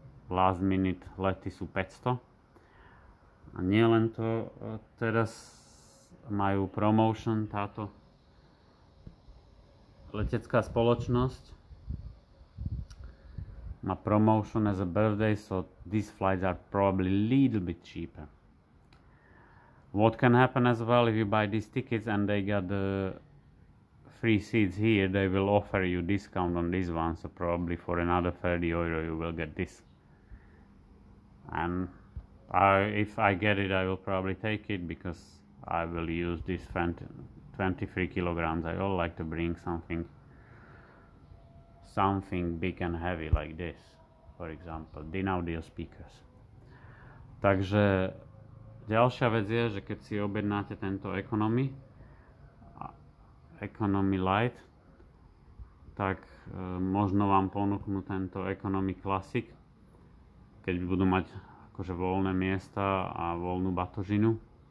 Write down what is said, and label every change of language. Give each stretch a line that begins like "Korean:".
Slovak: Last minute lety sú 500. A nie len to, teraz majú promotion táto letecká spoločnosť.
English: Má promotion as a birthday, so these flights are probably a little bit cheaper. What can happen as well, if you buy these tickets and they got the free seats here, they will offer you discount on this one, so probably for another 30 euro you will get this. And if I get it, I will probably take it, because I will use this 23 kilograms. I all like to bring something big and heavy like this, for example, DIN-audio speakers.
Slovak: Takže ďalšia vec je, že keď si objednáte tento Economy Light, tak možno vám ponúknú tento Economy Classic, keď budú mať akože voľné miesta a voľnú batožinu.